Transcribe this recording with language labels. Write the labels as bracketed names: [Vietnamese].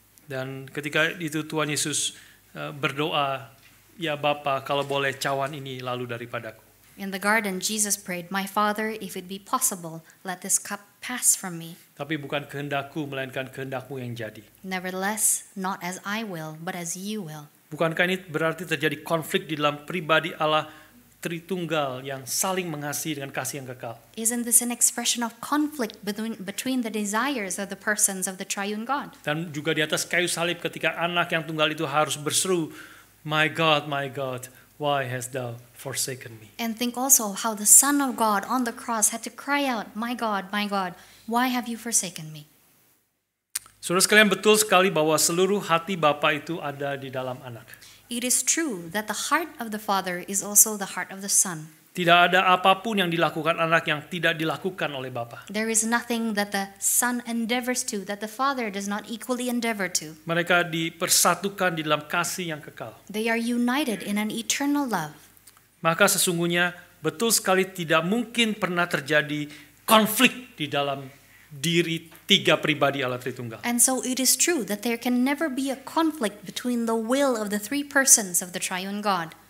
[Indonesian] Dan ketika itu Tuhan Yesus berdoa, ya Bapa, kalau boleh cawan ini lalu daripadaku. [English] In the garden, Jesus prayed, "My Father, if it be possible, let this cup pass from me. [Indonesian] Tapi bukan kehendakku, melainkan kehendakmu yang jadi." [English] Nevertheless, not as I will, but as you will. [Indonesian] Bukankah ini berarti terjadi konflik di dalam pribadi Allah Tritunggal yang saling mengasihi dengan kasih yang kekal? [English] Isn't this an expression of conflict between the desires of the persons of the triune God? [Indonesian] Dan juga di atas kayu salib ketika anak yang tunggal itu harus berseru, [English] my God, why hast thou forsaken me?" And think also how the Son of God on the cross had to cry out, my God, why have you forsaken me?" [Indonesian] Saudara sekalian, betul sekali bahwa seluruh hati Bapa itu ada di dalam anak. [English] It is true that the heart of the Father is also the heart of the Son. [Indonesian] Tidak ada apapun yang dilakukan anak yang tidak dilakukan oleh Bapa. [English] There is nothing that the Son endeavors to that the Father does not equally endeavor to. [Indonesian] Mereka dipersatukan di dalam kasih yang kekal. [English] They are united in an eternal love. [Indonesian] Maka sesungguhnya betul sekali tidak mungkin pernah terjadi konflik di dalam diri tiga pribadi Allah Tritunggal. [English] And so it is true that there can never be a conflict between the will of the three persons of the triune God.